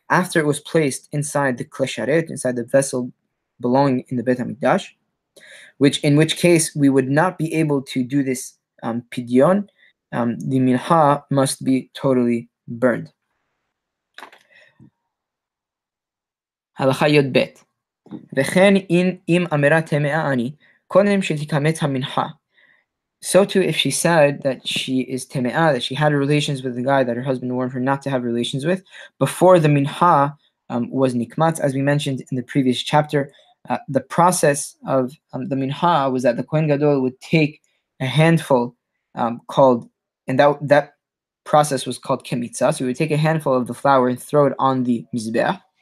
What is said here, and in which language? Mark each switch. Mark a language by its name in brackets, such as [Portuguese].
[English] after it was placed inside the klesharet, inside the vessel belonging in the Beit HaMikdash, in which case we would not be able to do this pidyon. The minha must be totally burned. Halacha Yod Bet. [Hebrew] וכן אם אמירה טמאה אני, קודם שתקמץ המנחה. [English] So too, if she said that she is teme'ah, that she had relations with the guy that her husband warned her not to have relations with, before the minha was nikmatz, as we mentioned in the previous chapter, the process of the minha was that the Kohen Gadol would take a handful called, and that process was called kemitza. So he would take a handful of the flour and throw it on the mizbeach.